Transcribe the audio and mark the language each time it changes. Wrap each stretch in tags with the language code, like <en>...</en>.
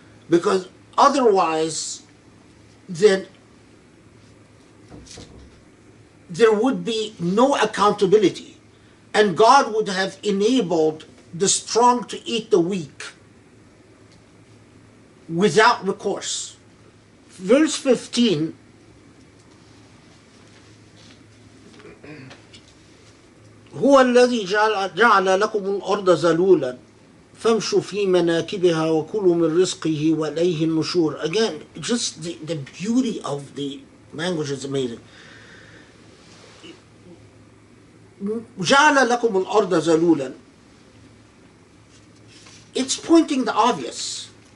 <en>Because otherwise, then there would be no accountability, and God would have enabled the strong to eat the weak without recourse. Verse 15,</en> <ar>هو الذي جعل لكم الأرض ذلولا فامشوا في مناكبها وكلوا من رزقه وإليه النشور.</ar> <en>Again, just the beauty of the language is amazing.</en> <ar>جعل لكم الأرض ذلولا.</ar> <en>It's pointing the obvious.</en>